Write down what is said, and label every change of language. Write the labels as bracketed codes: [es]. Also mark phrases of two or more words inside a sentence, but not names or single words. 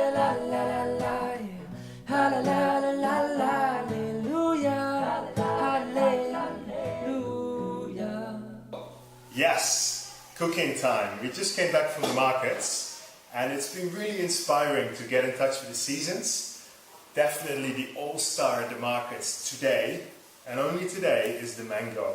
[en] la la la, ha la la la la la, hallelujah, hallelujah. Yes, cooking time. We just came back from the markets and it's been really inspiring to get in touch with the seasons. Definitely the all-star at the markets today, and only today, is the mango.